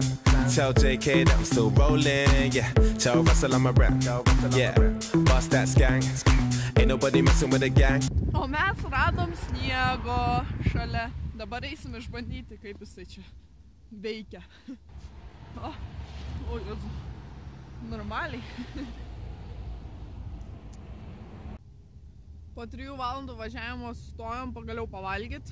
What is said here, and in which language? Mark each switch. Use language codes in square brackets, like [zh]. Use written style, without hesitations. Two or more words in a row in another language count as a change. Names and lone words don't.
[en] Tell JK that I'm still rolling, yeah. Tell Russell I'm a rap, yeah. Bust that skank, ain't nobody messing with the gang. [lt] O mes radom sniego šalia. Dabar eisim išbandyti, kaip jisai čia veikia. O Jėzu, normaliai. Po 3 valandų važiavimo sustojom pagaliau pavalgyt.